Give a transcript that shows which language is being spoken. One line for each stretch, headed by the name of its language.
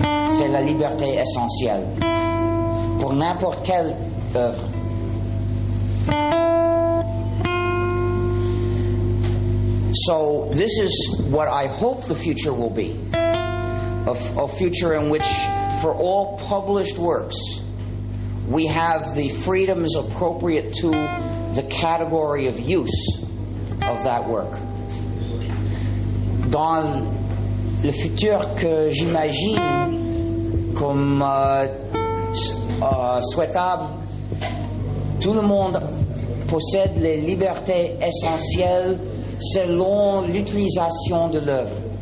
French: C'est la liberté essentielle pour n'importe quelle œuvre.
English: So this is what I hope the future will be, a future in which for all published works we have the freedoms appropriate to the category of use of that work.
French: Dans le futur que j'imagine comme souhaitable, tout le monde possède les libertés essentielles selon l'utilisation de l'œuvre.